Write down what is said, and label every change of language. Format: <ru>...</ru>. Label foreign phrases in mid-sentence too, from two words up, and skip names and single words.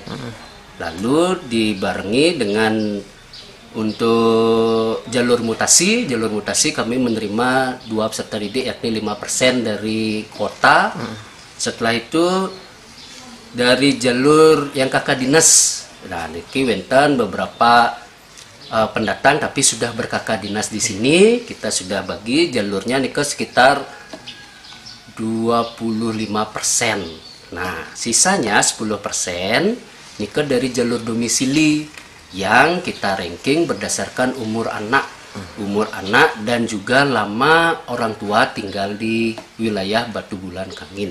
<id>Lalu dibarengi dengan untuk jalur mutasi kami menerima 2 peserta didik yakni 5% dari kota. Setelah itu dari jalur yang kakak dinas, nah</id> <ban>niki wenten</ban> <id>beberapa pendatang tapi sudah berkakak dinas di sini, kita sudah bagi jalurnya nih ke sekitar 25%. Nah, sisanya 10% nih ke dari jalur domisili yang kita ranking berdasarkan umur anak dan juga lama orang tua tinggal di wilayah Batu Bulan, Kangin.</id>